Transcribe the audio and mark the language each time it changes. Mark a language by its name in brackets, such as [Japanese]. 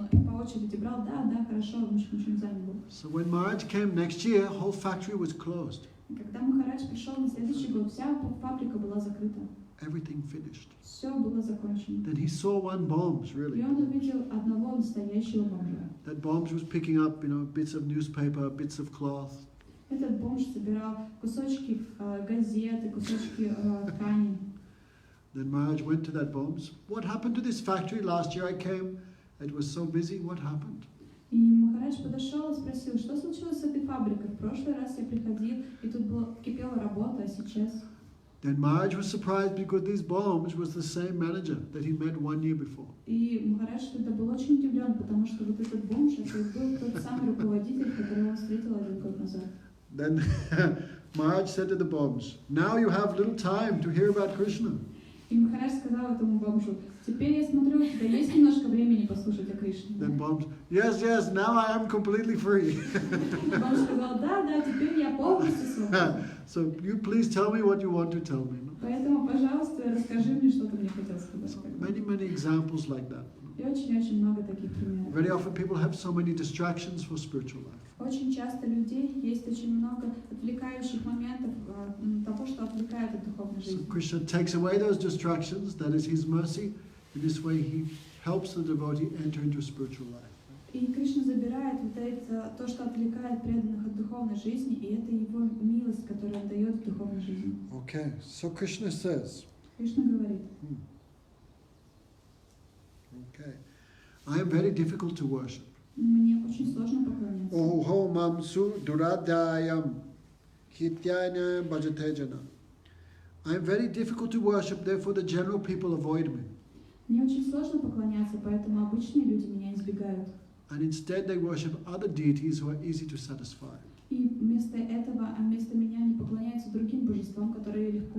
[Russian] Он по очереди брал: да, хорошо, он ничего не занят был. [English] So when Maharaj came next year, whole factory was closed. [Russian] Когда Махарадж пришел на следующий год, вся фабрика была закрыта. [English] Everything finished. [Russian] Все было закончено. [English] Then he saw one bombs, really. [Russian] И он увидел одного настоящего бомжа. [English] That bombs was picking up, bits of newspaper, bits of cloth. [Russian] Этот бомж собирал кусочки газеты, кусочки ткани. [English] Then Maharaj went to that bombs. What happened to this factory? Last year I came, it was so busy. What happened? [Russian] И Махарадж подошел и спросил: что случилось с этой фабрикой? В прошлый раз я приходил, и тут кипела работа, а сейчас? [English] Then Maharaj was surprised because these bombs was the same manager that he met 1 year before. [Russian] И Махарадж тогда был очень удивлен, потому что вот этот бомж, это был тот самый руководитель, которого он встретил 1 год назад. [English] Then Maharaj said to the bombs, now you have little time to hear about Krishna. [Russian] И Махарадж сказал этому бомжу: теперь я смотрю, у тебя есть немножко времени послушать о Кришне. [English] Then bombs, yes, now I am completely free. [Russian] Бомж сказал: да, теперь я полностью свободен. [English] So you please tell me what you want to tell me. [Russian] Поэтому, пожалуйста, расскажи мне, что ты мне хотел сказать. [English] So many examples like that. [Russian] И очень много таких примеров. [English] Very often people have so many distractions for spiritual life. [Russian] Очень часто людей есть очень много отвлекающих моментов, того, что отвлекает от духовной [English] So [Russian] жизни. [English] Krishna takes away those distractions, that is His mercy. In this way He helps the devotee enter into spiritual life. [Russian] И Кришна забирает вот это, то, что отвлекает преданных от духовной жизни, и это Его милость, которую Он дает в духовной жизни. [English] Okay, so Krishna says, [Russian] Кришна говорит: [English] okay, I am very difficult to worship. [Russian] мне очень сложно поклоняться. [Sanskrit] Oho mamsu duradhyayam hityana bhajatejana. [English] I am very difficult to worship, therefore the general people avoid me. [Russian] Мне очень сложно поклоняться, поэтому обычные люди меня избегают. [English] And instead they worship other deities who are easy to satisfy. [Russian] И вместо этого, вместо меня они поклоняются другим божествам, которые легко